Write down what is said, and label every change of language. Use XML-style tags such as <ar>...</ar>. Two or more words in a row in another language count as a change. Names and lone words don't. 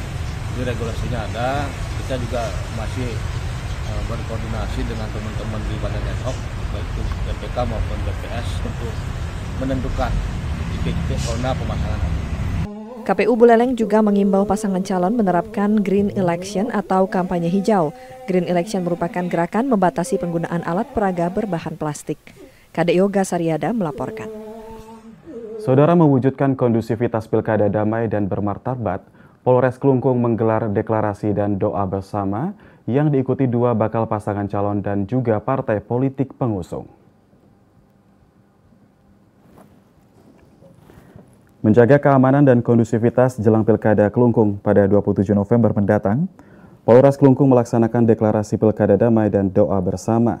<id>Jadi regulasinya ada, kita juga masih berkoordinasi dengan teman-teman di Badan Ad-hoc baik itu PPK maupun BPS untuk menentukan titik-titik zona pemasangan APK. KPU Buleleng juga mengimbau pasangan calon menerapkan</id> <en>Green Election</en> <id>atau kampanye hijau.</id> <en>Green Election</en> <id>merupakan gerakan membatasi penggunaan alat peraga berbahan plastik. Kade Yoga Sariada melaporkan. Saudara, mewujudkan kondusivitas pilkada damai dan bermartabat, Polres Klungkung menggelar deklarasi dan doa bersama yang diikuti 2 bakal pasangan calon dan juga partai politik pengusung. Menjaga keamanan dan kondusivitas jelang Pilkada Klungkung pada 27 November mendatang, Polres Klungkung melaksanakan deklarasi Pilkada damai dan doa bersama.</id>